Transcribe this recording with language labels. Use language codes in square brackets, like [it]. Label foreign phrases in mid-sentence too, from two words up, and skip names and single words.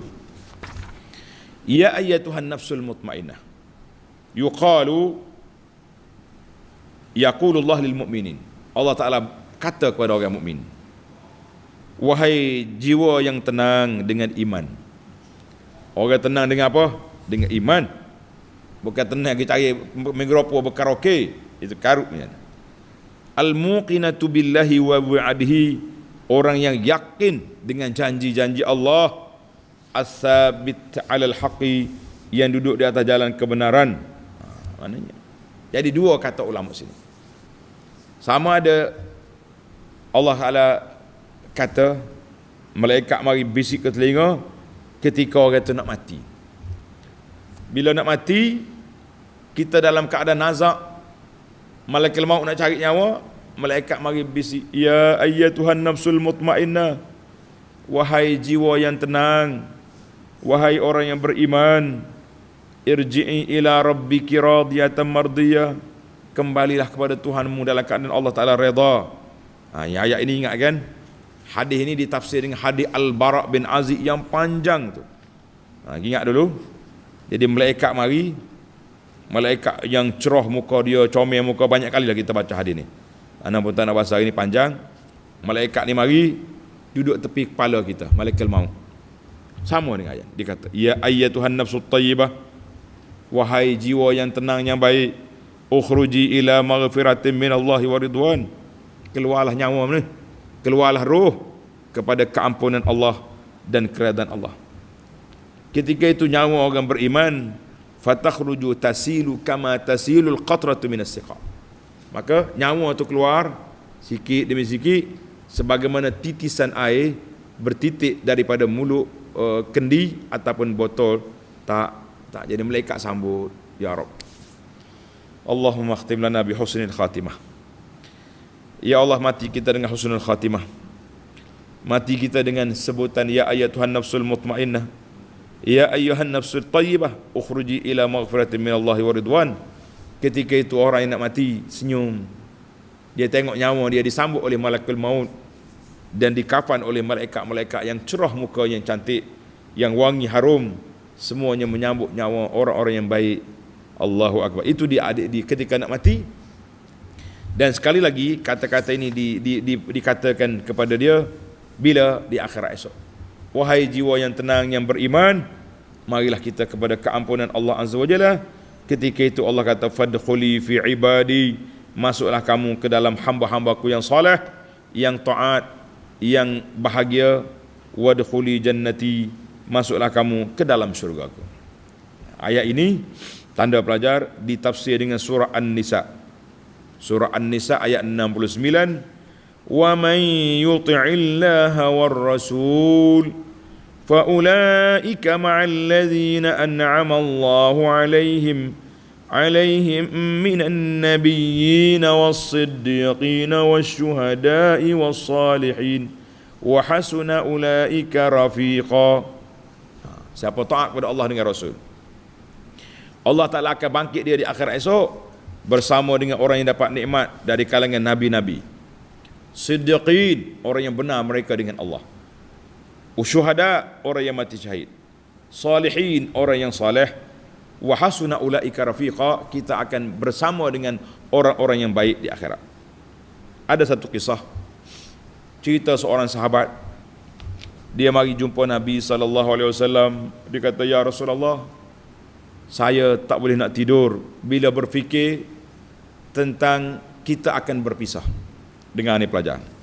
[ar] يا أيتها النفس المطمئنة يقول الله للمؤمنين. الله تعالى [ms] kata kepada orang mukmin, wahai jiwa yang tenang dengan iman. Orang tenang dengan apa? Dengan iman. Bukan tenang kita cari mikrofon berkaraoke, itu karut. [ar] الموقنة بالله ووعده, [ms] orang yang yakin dengan janji-janji Allah. [ar] الثابت على الحق, [ms] yang duduk di atas jalan kebenaran. Maknanya jadi dua kata ulama sini. Sama ada [ar] الله تعالى [ms] kata malaikat mari bisik ke telinga ketika orang itu nak mati. Bila nak mati, kita dalam keadaan nazak, malaikat maut nak cari nyawa, malaikat mari bisik, [ar] يا أيتها النفس المطمئنة, [ms] wahai jiwa yang tenang, wahai orang yang beriman, [ar] ارجعي إلى ربك راضية مرضية, [ms] kembalilah kepada Tuhanmu dalam keadaan [ar] الله تعالى [ms] redha. Ayat ini ingat kan? Hadis ini ditafsir dengan hadis Al-Bara' bin Azib yang panjang tu. Ingat dulu. Jadi malaikat mari, malaikat yang cerah muka dia, comel muka, banyak kali lah kita baca hadis ni. Anak pun tak nak bahasa ini panjang. Malaikat ni mari duduk tepi kepala kita, malaikat maut. Sama dengan ayat. Dia kata, [ar] يا أيتها النفس الطيبة, [ms] wahai jiwa yang tenang yang baik, [ar] اخرجي إلى مغفرة من الله ورضوان, [ms] keluarlah nyawa ni, keluarlah roh kepada keampunan Allah dan keredaan Allah. Ketika itu nyawa orang beriman, [ar] فتخرج تسيل كما تسيل القطرة من السقاء, [ms] maka nyawa itu keluar sikit demi sikit sebagaimana titisan air bertitik daripada mulut kendi ataupun botol. Tak jadi malaikat sambut, [ar] يا رب. اللهم اختم لنا بحسن الخاتمة. [ms] Ya Allah, mati kita dengan [ar] حسن الخاتمة. [ms] Mati kita dengan sebutan [ar] يا أيتها النفس المطمئنة يا أيها النفس الطيبة اخرجي إلى مغفرة من الله ورضوان. [ms] Ketika itu orang yang nak mati senyum. Dia tengok nyawa dia disambut oleh [ar] ملك الموت [ms] dan dikafan oleh malaikat-malaikat yang cerah muka, yang cantik, yang wangi harum, semuanya menyambut nyawa orang-orang yang baik. [ar] الله أكبر. [ms] Itu dia di ketika nak mati. Dan sekali lagi kata-kata ini dikatakan kepada dia bila di akhirat esok. Wahai jiwa yang tenang yang beriman, marilah kita kepada keampunan [ar] الله عز وجل. [ms] Ketika itu Allah kata [ar] فادخلي في عبادي, [ms] masuklah kamu ke dalam hamba-hambaku yang soleh, yang taat, yang bahagia. [ar] وادخلي جنتي, [ms] masuklah kamu ke dalam syurgaku. Ayat ini tanda pelajar ditafsir dengan surah An-Nisa. [ar] Surah An-Nisa ayat 69. ومن يطع الله والرسول فأولئك مع الذين أنعم الله عليهم من النبيين والصديقين والشهداء والصالحين وحسن أولئك رفيقا. [ms] Siapa taat kepada Allah dengan Rasul, [ar] الله تعالى [ms] akan bangkit dia di akhirat esok bersama dengan orang yang dapat nikmat dari kalangan nabi-nabi, siddiqin, orang yang benar mereka dengan Allah, usyuhada, orang yang mati syahid, salihin, orang yang saleh, [ar] وحسن أولئك رفيقا, [ms] kita akan bersama dengan orang-orang yang baik di akhirat. Ada satu kisah cerita seorang sahabat, dia mari jumpa Nabi SAW. Dia kata, [ar] يا رسول الله, [ms] saya tak boleh nak tidur bila berfikir tentang kita akan berpisah dengan ni pelajar.